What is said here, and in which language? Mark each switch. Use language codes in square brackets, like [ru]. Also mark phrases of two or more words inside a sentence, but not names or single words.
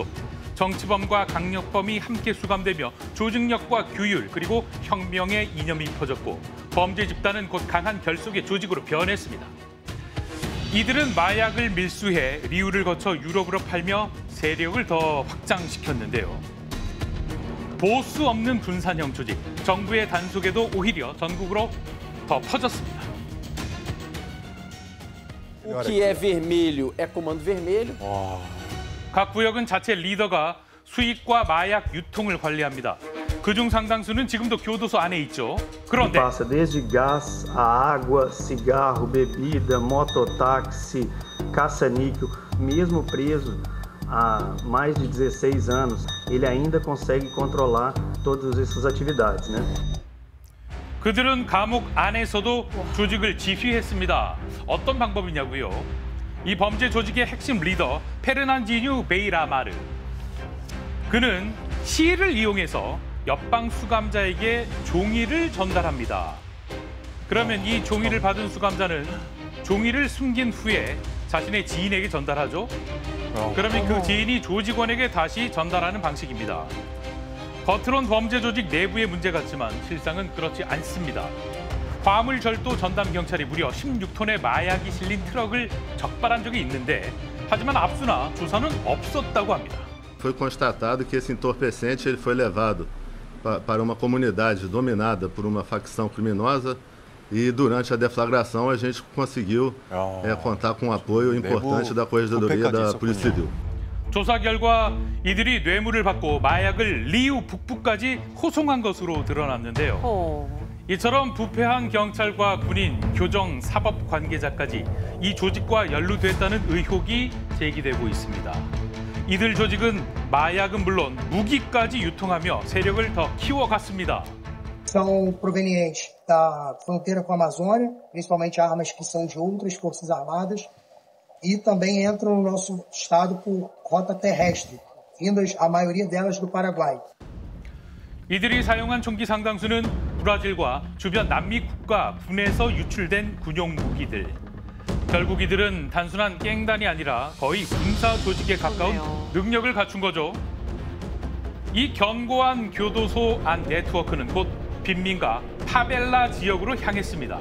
[ko] 정치범과 강력범이 함께 수감되며 조직력과 규율 그리고 혁명의 이념이 퍼졌고 범죄 집단은 곧 강한 결속의 조직으로 변했습니다. 이들은 마약을 밀수해 리우를 거쳐 유럽으로 팔며 세력을 더 확장시켰는데요. 보수 없는 분산형 조직, 정부의 단속에도 오히려 전국으로 더 퍼졌습니다. [pt] O que é vermelho é comando vermelho. [ko] 각 구역은 자체 리더가 수입과 마약 유통을 관리합니다. 그중 상당수는 지금도 교도소 안에 있죠. 그런데 [pt] passa desde gás, a água, cigarro, bebida, mototáxi, caça-níquel, mesmo preso há mais de 16 anos, ele ainda consegue controlar todas essas atividades, né? [ko] 그들은 감옥 안에서도 조직을 지휘했습니다. 어떤 방법이냐고요? 이 범죄 조직의 핵심 리더 페르난지뉴 베이라마르. 그는 시를 이용해서 옆방 수감자에게 종이를 전달합니다. 그러면 이 종이를 받은 수감자는 종이를 숨긴 후에 자신의 지인에게 전달하죠. 그러면 그 지인이 조직원에게 다시 전달하는 방식입니다. 겉으론 범죄 조직 내부의 문제 같지만 실상은 그렇지 않습니다. 화물절도 전담 경찰이 무려 16톤의 마약이 실린 트럭을 적발한 적이 있는데 하지만 압수나 조사는 없었다고 합니다. [pt] Foi constatado que esse entorpecente ele foi levado para uma comunidade dominada por uma facção criminosa e durante a deflagração a gente conseguiu contar com um apoio importante da Corregedoria da Polícia Civil. [ko] 조사 결과 이들이 뇌물을 받고 마약을 리우 북부까지 호송한 것으로 드러났는데요. 이처럼 부패한 경찰과 군인, 교정, 사법 관계자까지 이 조직과 연루됐다는 의혹이 제기되고 있습니다. 이들 조직은 마약은 물론 무기까지 유통하며 세력을 더 키워갔습니다. [pt] São provenientes da fronteira com a Amazônia, principalmente armas que são de outras forças armadas, e também entram no nosso estado por rota terrestre, vindas a maioria delas do Paraguai. [ko] 이들이 사용한 총기 상당수는 브라질과 주변 남미 국가 분에서 유출된 군용 무기들. 결국 이들은 단순한 갱단이 아니라 거의 군사 조직에 가까운 능력을 갖춘 거죠. 이 견고한 교도소 안 네트워크는 곧 빈민가 파벨라 지역으로 향했습니다.